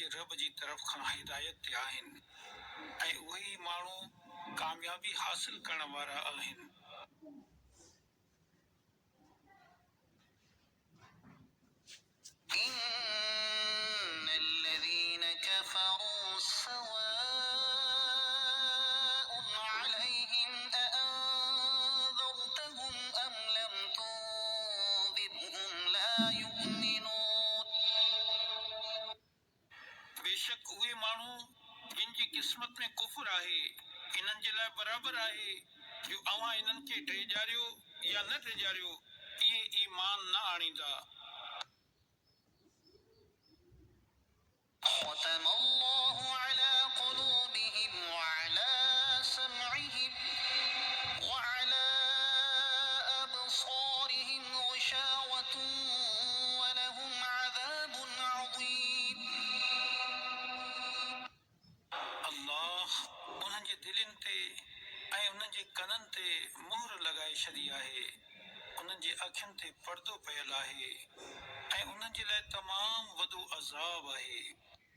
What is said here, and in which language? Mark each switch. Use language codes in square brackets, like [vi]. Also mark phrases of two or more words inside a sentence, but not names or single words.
[sd] रब जी तरफ़ खां हिदायत ते आहिनि ऐं उहे माण्हू कामयाबी हासिल करण वारा आहिनि। [ar] إن الذين كفروا سواء عليهم أأنذرتهم أم لم تنذرهم لا يؤمنون [sd] बेशक उहे माण्हू जिन जी क़िस्मत में कुफर आहे इन्हनि जे लाइ बराबर आहे जो अव्हां इन्हनि खे ॾेजारियो या न ॾेजारियो, इहे ईमान न आणींदा। [ar] ختم الله على قلوبهم وعلى سمعهم وعلى أبصارهم غشاوة ولهم عذاب عظيم [sd] अल्लाह उन्हनि जे दिलनि ते ऐं उन्हनि जे कननि ते मुहर लॻाए छॾी आहे, उन्हनि जे अखियुनि ते पर्दो पयल आहे ऐं उन्हनि जे लाइ तमामु वॾो अज़ाब आहे।